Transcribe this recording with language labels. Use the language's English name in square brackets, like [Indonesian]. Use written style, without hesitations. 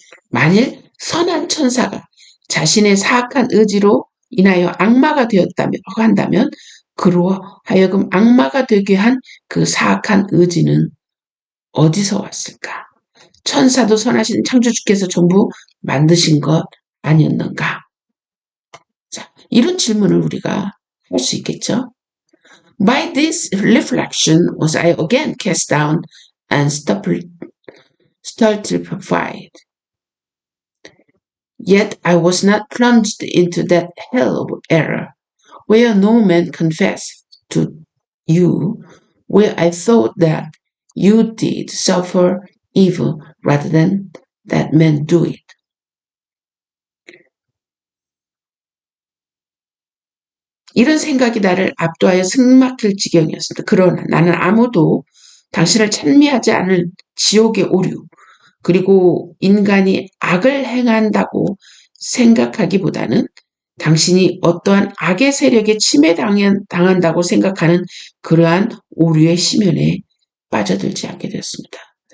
[Korean] 만일 선한 천사가 자신의 사악한 의지로 인하여 악마가 한다면 그로 하여금 악마가 되게 한 그 사악한 의지는 어디서 왔을까? 천사도 선하신 창조주께서 전부 만드신 것 아니었는가? 자, 이런 질문을 우리가 할 수 있겠죠? [English] By this reflection was I again cast down and stultified. Yet I was not plunged into that hell of error, where no man confessed to you, where I thought that you did suffer evil rather than that men do it. [Korean] 이런 생각이 나를 압도하여 승막힐 지경이었습니다. 그러나 나는 아무도 당신을 찬미하지 않을 지옥의 오류, 그리고 인간이 악을 행한다고 생각하기보다는 당신이 어떠한 악의 세력에 침해당한다고 생각하는 그러한 오류의 심연에 빠져들지 않게 되었습니다.